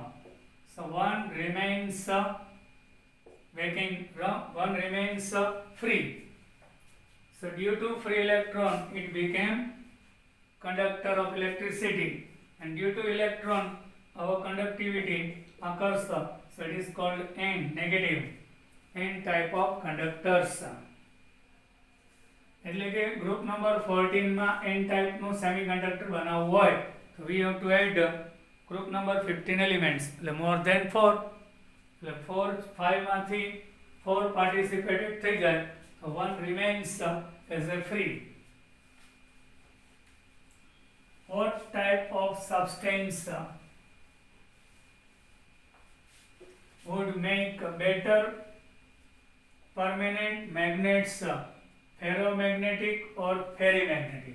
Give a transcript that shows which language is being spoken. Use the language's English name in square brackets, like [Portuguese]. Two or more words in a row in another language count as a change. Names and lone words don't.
[English] So one remains vacant, one remains free. So due to free electron, it became conductor of electricity, and due to electron our conductivity occurs, so it is called N, negative, N type of conductors. [Gujarati] એટલે કે [English] group number [Gujarati] 14 માં [English] N type [Gujarati] નું સેમિકન્ડક્ટર બનાવવું હોય તો [English] we have to add group number 15 elements, [Gujarati] એટલે [English] more than 4, [Gujarati] એટલે 5 માંથી 4 participated થઈ જાય, [English] so one remains as a free. What type of substance would make better permanent magnets, ferromagnetic or ferrimagnetic?